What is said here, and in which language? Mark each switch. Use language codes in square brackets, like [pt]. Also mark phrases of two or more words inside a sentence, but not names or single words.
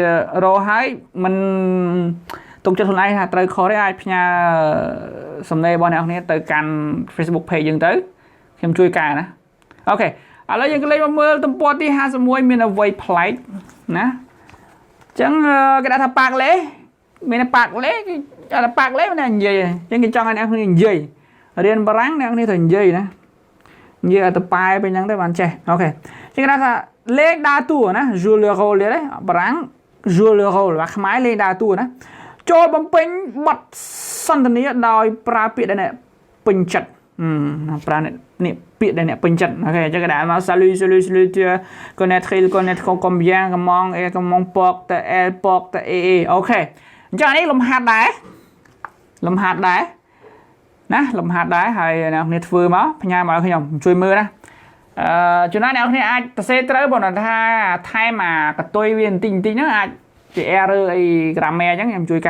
[km] រកហើយមិនទុកចិត្តខ្លួនឯងថាត្រូវខុសទេអាចផ្ញើសំណេររបស់អ្នកគ្នាទៅកាន់ Facebook page យើងទៅខ្ញុំជួយកែណាអូខេឥឡូវយើងក៏លេខមកមើលទំព័រទី51មានអ្វីប្លែកណាអញ្ចឹងគេដាក់ថាប៉ាក់លេមានប៉ាក់លេគេថាប៉ាក់លេមិននិយាយអញ្ចឹងគេចង់ឲ្យអ្នកគ្នានិយាយរៀនបារាំងអ្នកគ្នាត្រូវនិ យាយណានិយាយឲ្យទៅប៉ែពេញហ្នឹងទៅបានចេះអូខេគេថាលេខដើរតួណា [fr] joue le rôle [km] ទេបារាំង [fr] joue le rôle [km] បាទខ្មែរលេខដើរតួណាចូលបំពេញបទសន្ទនាដោយប្រើពាក្យដែលអ្នកពេញចិត្តប្រើនេះពាក្យដែលអ្នកពេញចិត្តអូខេអញ្ចឹងគេដាក់មក [fr] salut tu connaître il connaître combien comment porte elle porte et [km] អូខេអញ្ចឹងនេះលំហាត់ដែរណាលំហាត់ដែរហើយអ្នកគ្នាធ្វើមកផ្ញើមកឲ្យខ្ញុំជួយមើលណាចំណាយអ្នកគ្នាអាចសរសេរត្រូវបើថាថែមអាកតុយវាបន្តិចហ្នឹងអាចជា error អី grammaire អញ្ចឹងខ្ញុំជួយកែ